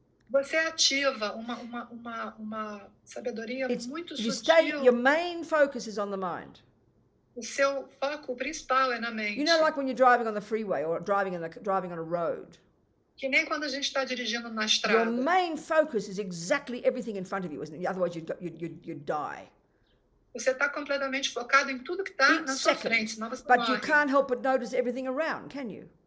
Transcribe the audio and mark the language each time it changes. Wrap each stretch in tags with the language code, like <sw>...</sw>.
<pt>Você ativa uma sabedoria muito sutil.</pt> <en>Your main focus is on the mind.</en> <pt>O seu foco principal é na mente.</pt> <en>Like when you're driving on the freeway or driving on a road.</en> <pt>Que nem quando a gente está dirigindo na</pt> <en>Your</en> <pt>estrada.</pt> <en>main focus is exactly everything in front of you, isn't it? Otherwise you'd die.</en> <pt>Você está completamente focado em tudo que está na sua frente, senão você</pt> <en>But</en> <pt>morre.</pt> <en>you can't help but notice everything around, can you?</en>